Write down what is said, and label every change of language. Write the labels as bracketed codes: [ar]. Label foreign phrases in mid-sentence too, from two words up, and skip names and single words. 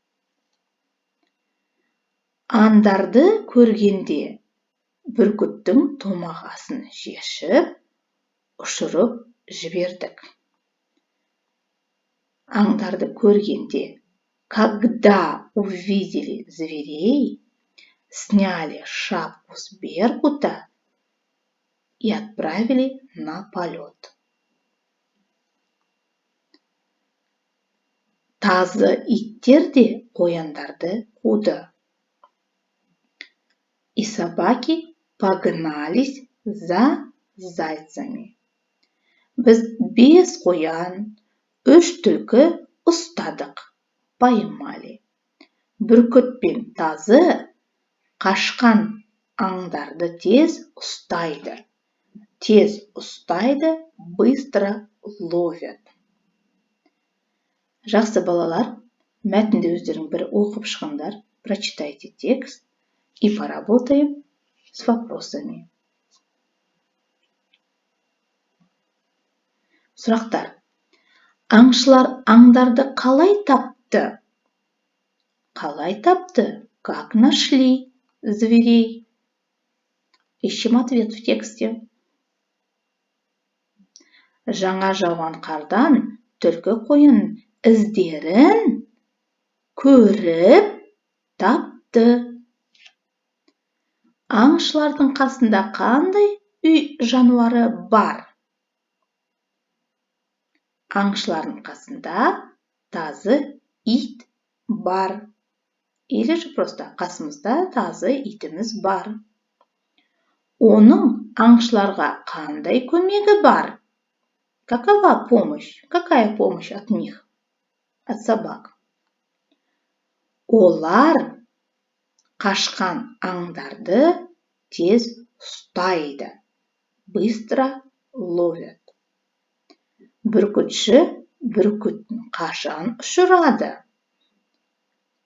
[kk] Аңдарды көргенде бүркіттің томағасын шешіп, ұшырып жібердік. Аңдарды көргенде, [ru] когда увидели зверей, сняли шапку с беркута и отправили на полет. [kk] Тазы иттер де қояндарды қуды. [ru] И собаки погнались за зайцами. [kk] Біз 5 қоян, 3 түлкі ұстадық, поймали. Бүркіт пен тазы қашқан аңдарды тез ұстайды. [ru] Быстро ловят. [kk] Жақсы балалар, мәтінді өздерің бір оқып шығыңдар, [ru] прочитайте текст и поработаем с вопросами. [kk] Сұрақтар. Аңшылар аңдарды қалай тапты? [ru] Как нашли зверей? Ищем ответ в тексте. [kk] Жаңа жауған қардан түлкі қоянның іздерін көріп тапты. Аңшылардың қасында қандай үй жануары бар? Аңшылардың қасында тазы ит бар. [ru] Или же просто [kk] қасымызда тазы итіміз бар. Оның аңшыларға қандай көмегі бар? [ru] Какая помощь от них? От собак. [kk] Олар қашқан аңдарды тез ұстайды. [ru] Быстро ловят. [kk] Бүркітші бүркіттің қашан ұшырады?